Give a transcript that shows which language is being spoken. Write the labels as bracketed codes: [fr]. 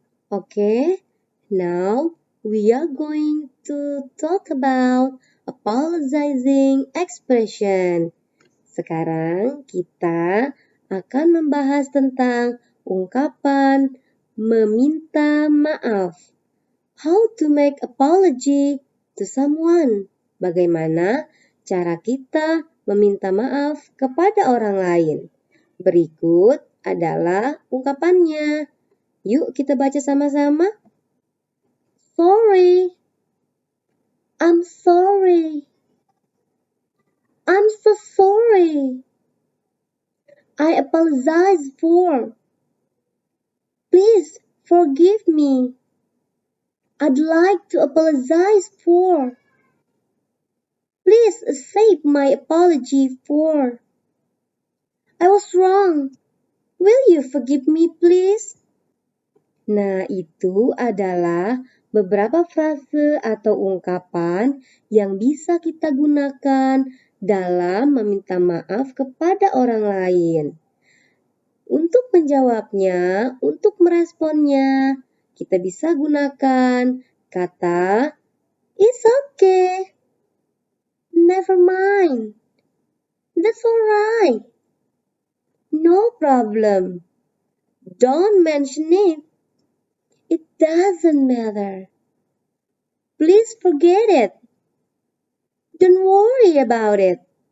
[en] Okay, now we are going to talk about apologizing expression. [id] Sekarang kita akan membahas tentang ungkapan meminta maaf. [en] How to make apology to someone. [id] Bagaimana cara kita meminta maaf kepada orang lain. Berikut adalah ungkapannya. Yuk kita baca sama-sama. Sorry. [en] I'm sorry. I'm so sorry. I apologize for. Please forgive me. I'd like to apologize for. Please accept my apology for. I was wrong. Will you forgive me, please? [id] Nah, itu adalah beberapa frase atau ungkapan yang bisa kita gunakan dalam meminta maaf kepada orang lain. Untuk menjawabnya, untuk meresponnya, kita bisa gunakan kata [en] it's okay, never mind, that's alright, no problem, don't mention it, it doesn't matter, please forget it, don't worry about it.